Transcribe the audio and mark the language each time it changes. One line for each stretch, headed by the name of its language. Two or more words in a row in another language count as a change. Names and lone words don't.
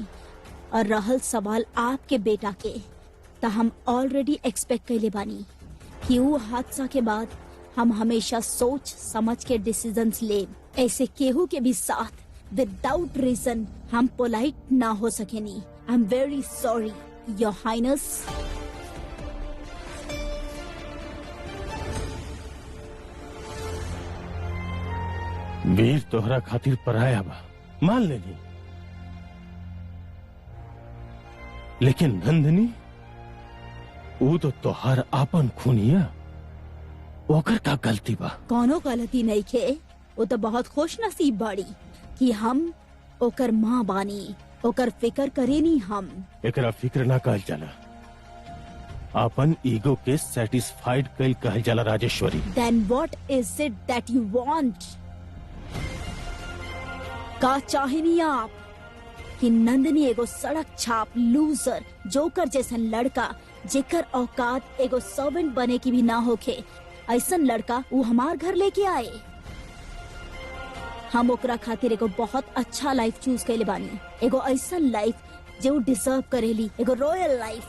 Bhojpuri: और रहल सवाल आपके बेटा के, तो हम
English: already expect
Bhojpuri: कैले बानी कि वो हादसा के बाद हम हमेशा सोच समझ के डिसीजंस ले। ऐसे केहू के भी साथ
English: without reason
Bhojpuri: हम पोलाइट ना हो सकेनी।
English: I am very sorry your highness. वीर तोहरा खातिर पराया बा, मान लेनी, लेकिन नंदनी वो तो तोहार आपन खूनिया। ओकर का गलती बा? कोनो गलती नहीं खे। वो तो बहुत खुश नसीब बाड़ी कि हम ओकर माँ बानी। ओकर फिकर करेनी हम। एकरा फिक्र ना कहल जाला, अपन ईगो के सेटिस्फाइड कल कहल जाला राजेश्वरी। Then what is it that you want?
Bhojpuri: का चाहेनी आप? कि नंदिनी एगो सड़क छाप
English: loser joker
Bhojpuri: जैसन लड़का जेकर औकात एगो सर्वेंट बने की भी ना होखे ऐसन लड़का वो हमार घर लेके आए। हम ओकरा खातिर एगो बहुत अच्छा
English: life choose
Bhojpuri: कैले बानी, एगो ऐसन लाइफ जो डिजर्व करेली, एगो
English: royal life.